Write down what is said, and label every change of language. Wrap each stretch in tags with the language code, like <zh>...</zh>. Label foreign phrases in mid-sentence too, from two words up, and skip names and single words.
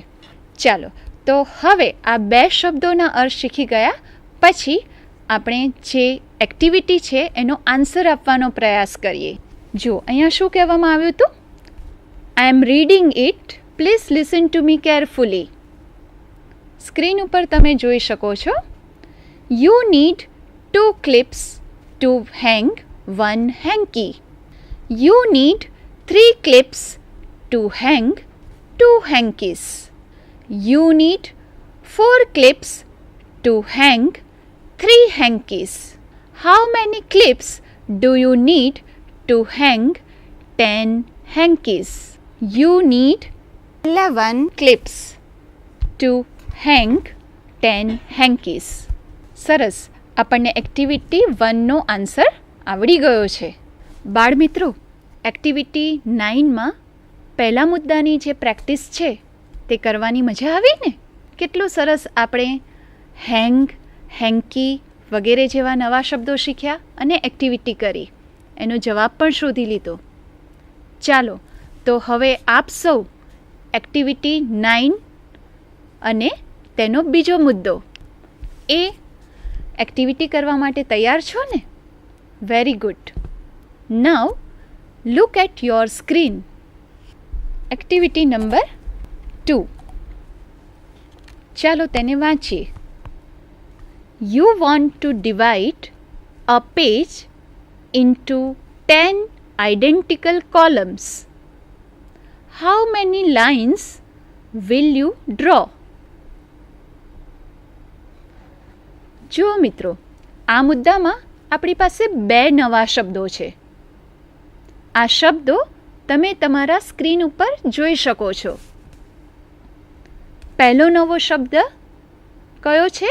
<gu>ચાલો તો હવે આ 2 શબ્દોના અર્થ શીખી ગયા પછી આપણે જે એક્ટિવિટી છે એનો આન્સર આપવાનો પ્રયાસ કરીએ. જો અહીંયા શું કહેવામાં આવ્યું હતું?</gu> <en>I am reading it, please listen to me carefully.</en> <gu>સ્ક્રીન ઉપર તમે જોઈ શકો છો.</gu> <en>You need 2 clips to hang 1 hanky. You need 3 clips to hang 2 hankies. You need 4 clips to hang 3 hankies. How many clips do you need to hang 10 hankies? You need 11 clips to hang 10 hankies.</en> <gu>સરસ. આપણને એક્ટિવિટી 1નો આન્સર આવડી ગયો છે. બાળમિત્રો, એક્ટિવિટી 9માં પહેલા મુદ્દાની જે પ્રેક્ટિસ છે તે કરવાની મજા આવી ને? કેટલું સરસ આપણે હેંગ, હેન્કી વગેરે જેવા નવા શબ્દો શીખ્યા અને એક્ટિવિટી કરી. એનો જવાબ પણ શોધી લીધો. ચાલો તો હવે આપ સૌ એક્ટિવિટી 9 અને તેનો બીજો મુદ્દો એ એક્ટિવિટી કરવા માટે તૈયાર છો ને?</gu> <en>Very good. Now look at your screen. Activity number 2.</en> <gu>ચાલો તેને વાંચીએ.</gu> <en>You want to divide a page into 10 identical columns. How many lines will you draw?</en> <gu>જુઓ મિત્રો, આ મુદ્દામાં આપણી પાસે 2 નવા શબ્દો છે. આ શબ્દો તમે તમારા સ્ક્રીન ઉપર જોઈ શકો છો. પહેલો નવો શબ્દ કયો છે?</gu>